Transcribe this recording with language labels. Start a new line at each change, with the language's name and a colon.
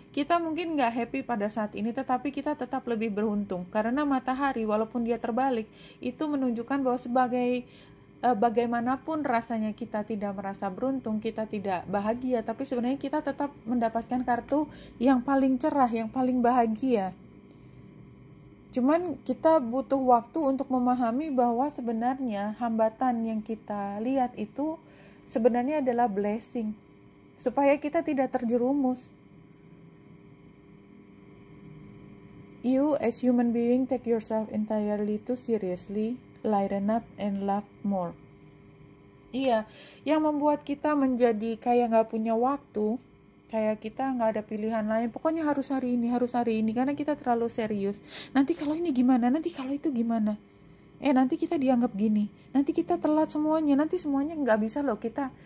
Indonesian: Kita mungkin nggak happy pada saat ini, tetapi kita tetap lebih beruntung, karena matahari walaupun dia terbalik, itu menunjukkan bahwa bagaimanapun rasanya kita tidak merasa beruntung, kita tidak bahagia, tapi sebenarnya kita tetap mendapatkan kartu yang paling cerah, yang paling bahagia. Cuman kita butuh waktu untuk memahami bahwa sebenarnya hambatan yang kita lihat itu sebenarnya adalah blessing, supaya kita tidak terjerumus.
English: You as human being take yourself entirely too seriously, lighten up and laugh more.
Indonesian: Iya, yang membuat kita menjadi kayak gak punya waktu, kayak kita nggak ada pilihan lain, pokoknya harus hari ini, karena kita terlalu serius. Nanti kalau ini gimana, nanti kalau itu gimana, nanti kita dianggap gini, nanti kita telat semuanya, nanti semuanya nggak bisa loh kita.